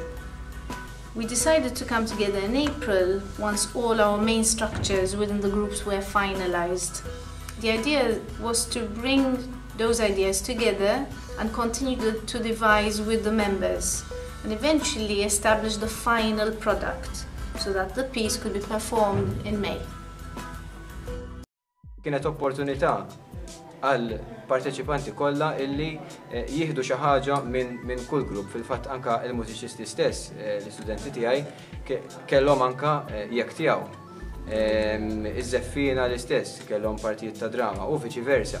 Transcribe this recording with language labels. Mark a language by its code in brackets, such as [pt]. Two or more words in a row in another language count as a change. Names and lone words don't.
[en] We decided to come together in April once all our main structures within the groups were finalized. The idea was to bring those ideas together and continue to devise with the members and eventually establish the final product so that the piece could be performed in May. [mt] Kienet opportunità għal parteċipanti kollha illi jieħdu xi ħaġa minn kull grupp. Fil-fatt anke il-mużiċisti stess, l-istudenti tiegħi kellhom anke jekk tiegħu. Iż-żeffina l-istess kellhom partijiet ta' drama u viċi versa.